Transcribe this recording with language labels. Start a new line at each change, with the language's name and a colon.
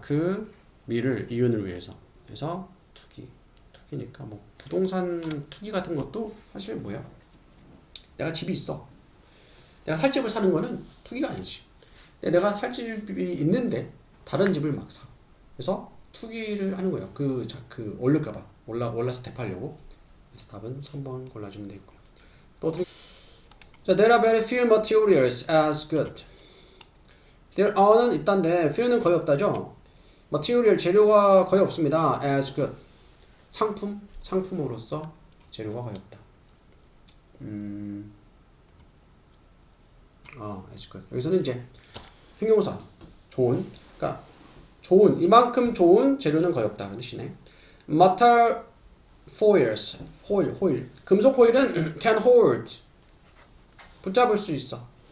Korean: 그 밀을 이윤을 위해서. 그래서 투기니까 뭐 부동산 투기 같은 것도 사실 뭐야? 내가 집이 있어. 내가 살 집을 사는 거는 투기가 아니지. 내가 살 집이 있는데 다른 집을 막 사. 그래서 투기를 하는 거예요. 그 오를까봐 올라서 대파하려고. 그래서 답은 3번 골라주면 되겠고요. 또 자,
English: there are very few materials as good. there are
Korean: 는 있단데 few는 거의 없다죠. material 재료가 거의 없습니다.
English: as good
Korean: 상품으로서 재료가 거의 없다.
English: as good.
Korean: 여기서는 이제 형용사 좋은, 그러니까 좋은, 이만큼 좋은 재료는 거의 없다 그런 뜻이네.
English: metal foils, 호일.
Korean: 금속 호일은
English: can hold,
Korean: 붙잡을 수 있어.